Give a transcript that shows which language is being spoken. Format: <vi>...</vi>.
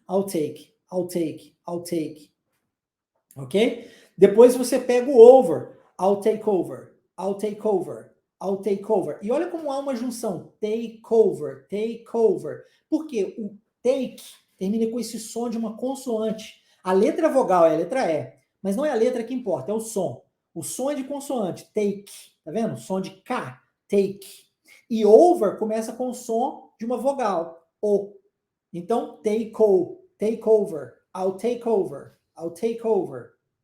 <en>I'll take, I'll take, I'll take. Ok?</en> <pt>Depois você pega o</pt> <en>over. I'll take over, I'll take over, I'll take over.</en> <pt>E olha como há uma junção.</pt> <en>Take over, take over.</en> <pt>Porque o take termina com esse som de uma consoante. A letra vogal é a letra E, mas não é a letra que importa, é o som. O som é de consoante, take. Tá vendo? Som de K, take. E over começa com o som de uma vogal, O. Então,</pt> <en>take over, I'll take over, I'll take over.</en>